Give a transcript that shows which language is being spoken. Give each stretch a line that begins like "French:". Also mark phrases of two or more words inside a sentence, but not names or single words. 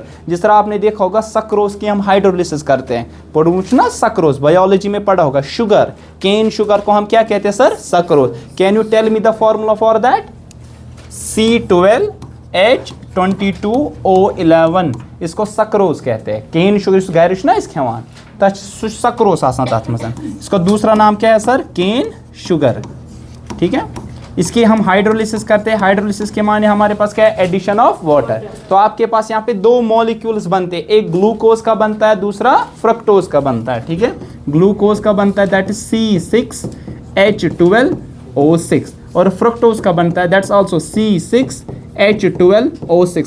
Hindi: जिस तरह आपने देखा होगा सक्रोज की हम हाइड्रोलिसिस करते हैं, पूछना सक्रोज बायोलॉजी में पढ़ा होगा। शुगर,
English: cane sugar
Hindi: को हम क्या कहते हैं सर, सक्रोज।
English: can you tell me the formula for that,
Hindi: C12H22O11, इसको सक्रोज कहते हैं।
English: cane sugar
Kashmiri: गैरिश ना इस खेवान सक्रोस आसान तथ मज,
Hindi: इसका दूसरा नाम क्या है सर, केन शुगर। ठीक है, इसकी हम हाइड्रोलिसिस करते हैं। हाइड्रोलिसिस के माने हमारे पास क्या है,
English: addition of water.
Hindi: तो आपके पास यहाँ पे दो मॉलिक्यूल्स बनते हैं, एक ग्लूकोज का बनता है, दूसरा फ्रक्टोज का बनता है। ठीक है, ग्लूकोज का बनता है
English: that is
Hindi: C6H12O6 और फ्रक्टोज का बनता है
English: that's also
Hindi: C6H12O6।